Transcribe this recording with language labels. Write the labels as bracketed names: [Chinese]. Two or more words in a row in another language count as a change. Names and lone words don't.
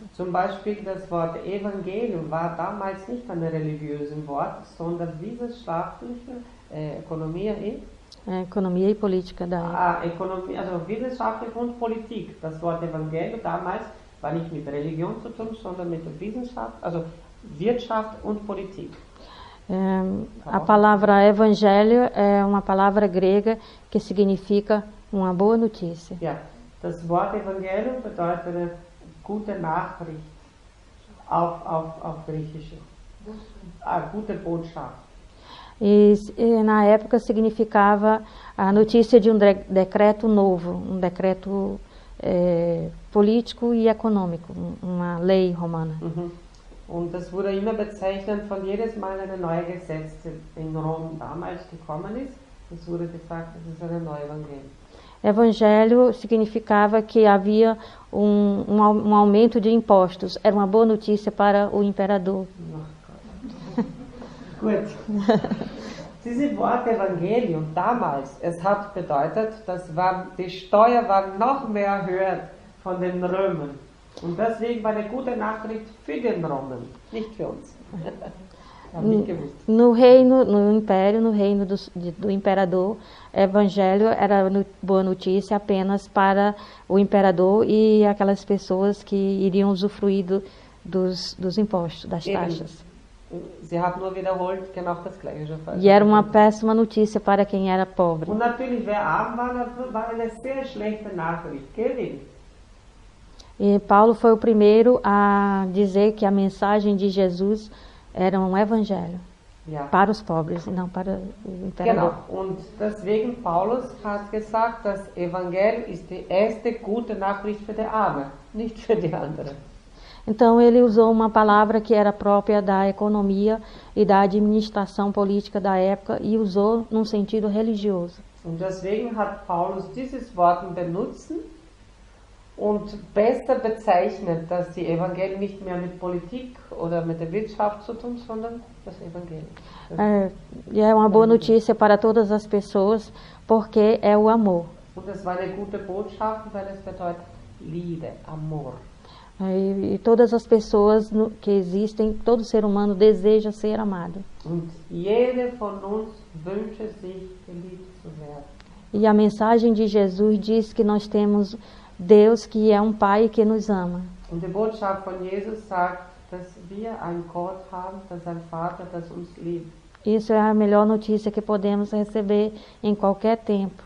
[German] Zum Beispiel das Wort Evangelium war damals nicht ein religiöses Wort, sondern wissenschaftliche Ökonomie [Portuguese] Economia e política da época. [German] Ökonomie, also Wissenschaftlich und Politik. Das Wort Evangelium damals war nicht mit Religion zu tun, sondern mit der Wissenschaft, also Wirtschaft und Politik. [Portuguese] A palavra evangelho é uma palavra grega que significa uma boa notícia. [German] Ja, das Wort Evangelium bedeutet eine gute Nachricht auf Griechisch. Gute Botschaft. [Portuguese] E na época significava a notícia de um decreto novo, um decreto político e econômico, uma lei romana. [German] Und das wurde immer bezeichnet von jedes Mal eine neue Gesetz in Rom damals gekommen ist. Es wurde gesagt, das ist eine neue Evangelium. [Portuguese] Evangelho significava que havia um aumento de impostos. Era uma boa notícia para o imperador. [German] Gut. Dieses Wort Evangelium damals, es hat bedeutet, die Steuer war noch mehr höher von den Römern. Und deswegen war eine gute Nachricht für den Römer, nicht für uns. [Portuguese] No reino, no império, no reino do imperador, evangelho era boa notícia apenas para o imperador e aquelas pessoas que iriam usufruir dos impostos, das taxas. [German] Sie hat nur wiederholt genau das Gleiche. [Portuguese] E era uma péssima notícia para quem era pobre. [German] Und natürlich, wer arm war eine sehr schlechte Nachricht, gell? [Portuguese] E Paulo foi o primeiro a dizer que a mensagem de Jesus era um evangelho para os pobres e não para o imperador. [German] Genau. Und deswegen Paulus hat gesagt, das Evangelium ist die erste gute Nachricht für die Armen, nicht für die anderen. [Portuguese] Então ele usou uma palavra que era própria da economia e da administração política da época e usou num sentido religioso. [German] Und deswegen hat Paulus dieses Wort benutzt und besser bezeichnet, dass die Evangelium nicht mehr mit Politik oder mit der Wirtschaft zu tun, sondern das Evangelium. [Portuguese] E é uma boa notícia para todas as pessoas, porque é o amor. [German] Und es war eine gute Botschaft, weil es bedeutet Liebe, [Portuguese] Amor. E todas as pessoas que existem, todo ser humano deseja ser amado. [German] Und jede von uns wünscht sich geliebt zu werden. [Portuguese] E a mensagem de Jesus diz que nós temos Deus que é um Pai que nos ama. [German] Und die Botschaft von Jesus sagt, dass wir einen Gott haben, dass ein Vater, das uns liebt. [Portuguese] Isso é a melhor notícia que podemos receber em qualquer tempo.